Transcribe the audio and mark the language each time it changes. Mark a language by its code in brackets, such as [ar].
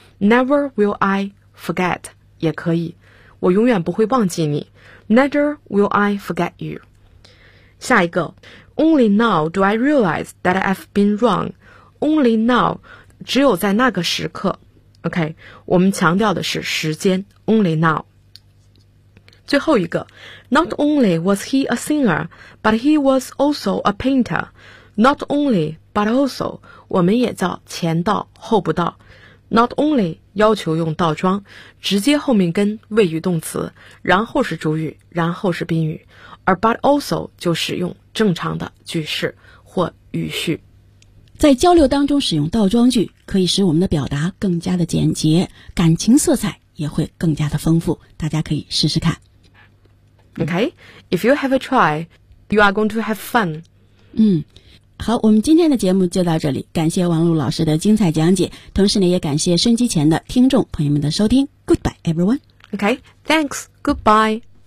[en] Never will I forget [zh] 也可以，我永远不会忘记你。 [en] Neither will I forget you。 [zh] 下一个 [en] ，Only now do I realize that I've been wrong。 Only now， [zh] 只有在那个时刻。 OK， 我们强调的是时间。 [en] Only now。 [zh] 最后一个 [en] ，Not only was he a singer, but he was also a painter. Not only, but also， [zh] 我们也叫前到后不到。 [en] Not only [zh] 要求用倒装，直接后面跟谓语动词，然后是主语，然后是宾语，而 [en] but also [zh] 就使用正常的句式或语序。在交流当中使用倒装句，可以使我们的表达更加的简洁，感情色彩也会更加的丰富，大家可以试试看。 [en] Okay, if you have a try, you are going to have fun. [zh] 嗯，好，我们今天的节目就到这里，感谢王璐老师的精彩讲解，同时呢，也感谢收机前的听众朋友们的收听。 [en] Goodbye, everyone. Okay, thanks. Goodbye.